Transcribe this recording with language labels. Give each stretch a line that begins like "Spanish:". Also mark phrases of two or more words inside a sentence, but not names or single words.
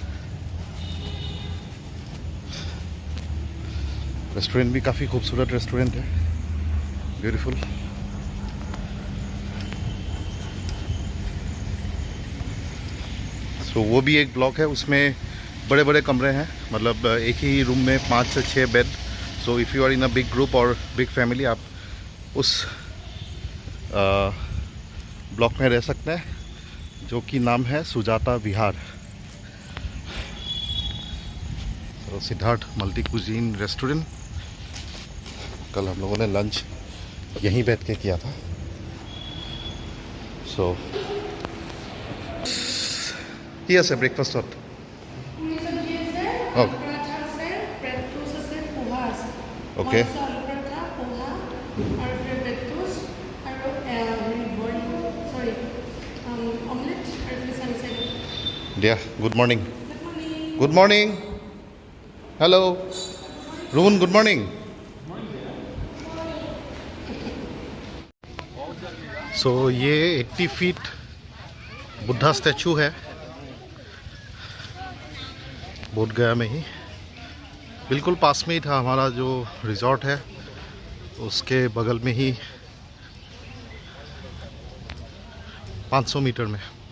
Hindi: रेस्टोरेंट भी काफ़ी खूबसूरत रेस्टोरेंट है, ब्यूटीफुल। सो वो भी एक ब्लॉक है, उसमें बड़े बड़े कमरे हैं, मतलब एक ही रूम में 5 से 6 बेड। सो
English: if you are in a big group
Hindi: और
English: big family,
Hindi: आप उस ब्लॉक में रह सकते हैं, जो कि नाम है सुजाता विहार। तो सिद्धार्थ
English: multi cuisine restaurant.
Hindi: कल हम लोगों ने लंच यहीं बैठ के किया था। सो ये
Assamese: আছে ব্রেকফাষ্টত। ओके দিয়া
English: good morning. Good morning. Hello Rohan, good morning.
Hindi: सो ये 80 फीट
English: Buddha statue
Hindi: है बोध गया में ही, बिल्कुल पास में ही था हमारा जो रिजॉर्ट है, उसके बगल में ही 500 मीटर में।